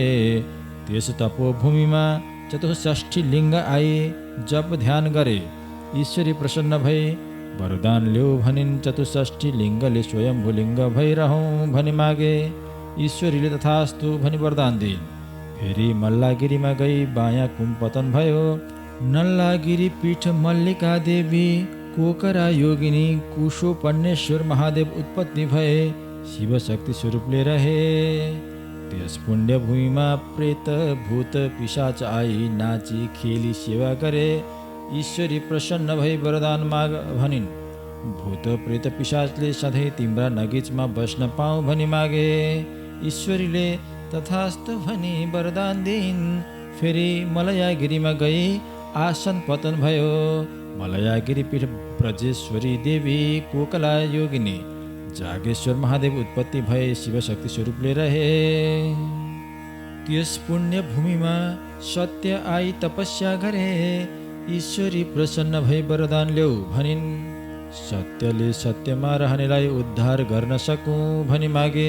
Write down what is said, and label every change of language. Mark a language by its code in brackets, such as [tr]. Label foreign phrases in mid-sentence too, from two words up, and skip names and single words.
[ne] त्यस तपोभूमिमा 64 लिङ्ग आई जप ध्यान गरे। ईश्वरी प्रसन्न भई वरदान ल्याऊ भनिन्। 64 लिङ्गले स्वयम्भू लिङ्ग भइरहौँ भनी मागे। ईश्वरीले तथास्तु भनी वरदान दिइन्। फेरि मल्लागिरीमा गई बायाँ कुम्पतन भयो। नल्लागिरी पीठ मल्लिका देवी कोकरा योगिनी कुशोपन्नेश्वर महादेव उत्पत्ति भए शिवशक्ति स्वरूपले रहे। त्यस पुण्य भूमिमा प्रेत भूत पिशाच आई नाची खेली सेवा गरे। ईश्वरी प्रसन्न भई वरदान माग भनिन्। भूत प्रेत पिशाचले सधैँ तिम्रा नगिचमा बस्न पाऊँ भनी मागे। ईश्वरीले तथास्तु भनी वरदान दिइन्। फेरि मलयागिरीमा गई आसन पतन भयो। मलयागिरी पीठ ब्रजेश्वरी देवी कोकला योगिनी जागेश्वर महादेव उत्पत्ति भए शिवशक्ति स्वरूपले रहे। त्यस पुण्य भूमिमा सत्य आई तपस्या गरे। ईश्वरी प्रसन्न भई वरदान ल्याऊ भनिन्। सत्यले सत्यमा रहनेलाई उद्धार गर्न सकौँ भनी मागे।